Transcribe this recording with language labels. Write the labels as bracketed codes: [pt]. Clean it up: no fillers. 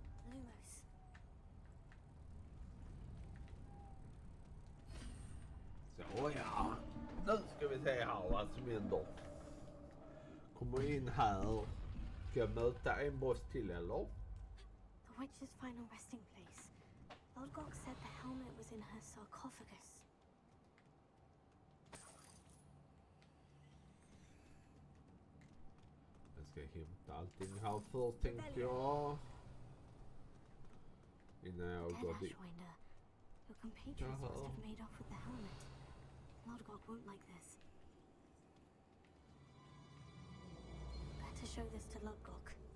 [en] Lumos. [sv] Så ja. Nu ska vi se här vad som händer. Kommer in här. Ska jag möta en boss till eller? [en] The witch's final resting place. Lodgok said the helmet was in her sarcophagus. [sv] Jag ska hämta allting här först tänkte jag. Innan jag går dit. [en] Ashwinder, your compatriots must have made off with the helmet. Lodgok won't like this. Better show this to Lodgok.